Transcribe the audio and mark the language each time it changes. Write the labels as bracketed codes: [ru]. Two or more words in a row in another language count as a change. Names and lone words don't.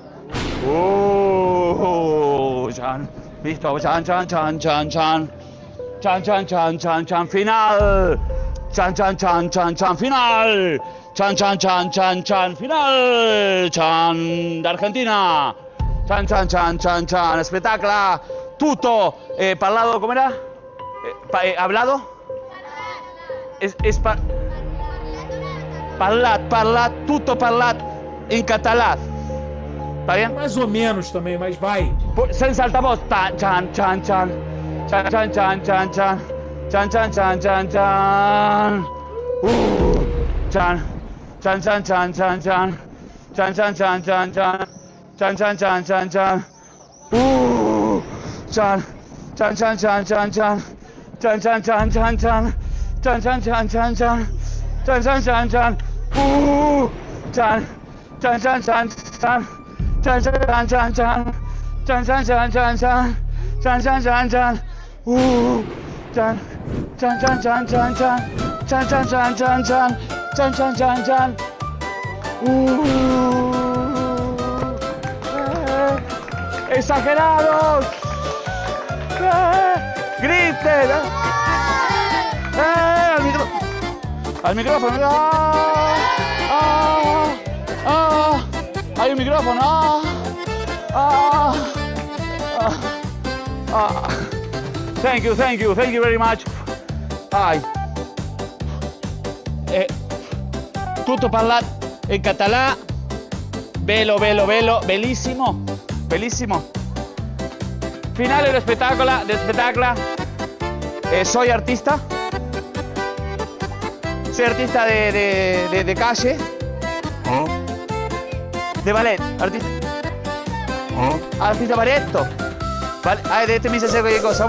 [it] Chan. Listo, chan chan chan chan chan. Chan chan chan chan chan final. Chan chan chan chan chan final. Chan chan chan chan chan final. Chan d'Argentina. Chan chan chan chan chan. Spettacolo. Tutto parlato, com'era? Hablado? Parlat, tutto parlat in català. [es] Tá bien? [pt] Mais ou menos também, mas vai. [it] Senza altavoz. Chan chan chan. Chan chan chan chan chan. Chan chan chan chan chan. Chan. Chan chan chan chan chan. Chan chan chan chan chan. Chan chan chan chan chan. Chan. Chan chan chan chan chan. Chan chan chan chan chan. Chan chan chan chan chan. Chan chan chan chan. Chan. Chan chan chan chan. Chan chan chan chan. Chan chan chan chan chan. Chan chan chan chan. Chan. Chan chan chan chan chan. Chan chan chan chan chan. Chan chan chan chan. [es] Exagerados. Griten. Al micrófono. Hay un micrófono. [en] Thank you very much. [it] Tutto parlat in català. Bello, bellissimo. Finale del spettacolo. [es] Soy artista. Soy artista de calle. De ballet. [it] Artista balletto. [es] Vale. De este me dice cualquier cosa.